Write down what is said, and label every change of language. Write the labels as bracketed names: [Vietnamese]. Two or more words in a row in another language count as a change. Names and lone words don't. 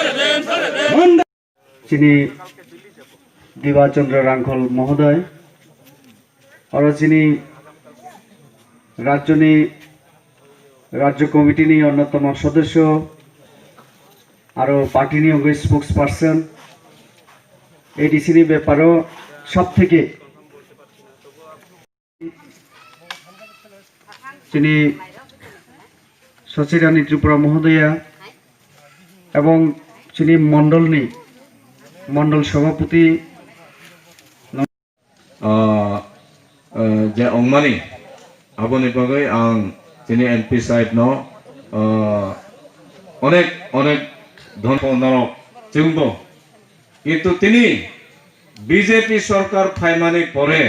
[Bangla] যিনি দিবাচন্দ্র রাঙ্খল মহোদয় আর যিনি রাজ্য কমিটি নিয়ে অন্যতম সদস্য আরও পার্টি নিয়োগ স্পোক্স পার্সন এডিসির ব্যাপারও সব থেকে যিনি সচিরানী ত্রিপুরা মহোদয়া এবং যিনি মণ্ডল সভাপতি [Kok Borok] जे अंगमानी आबोनि बागै आं जोंनि एमपि साइडनो अनेक धन्यवाद जोंबो किन्तु तिनि बीजेपी सरकार फाइमानि परे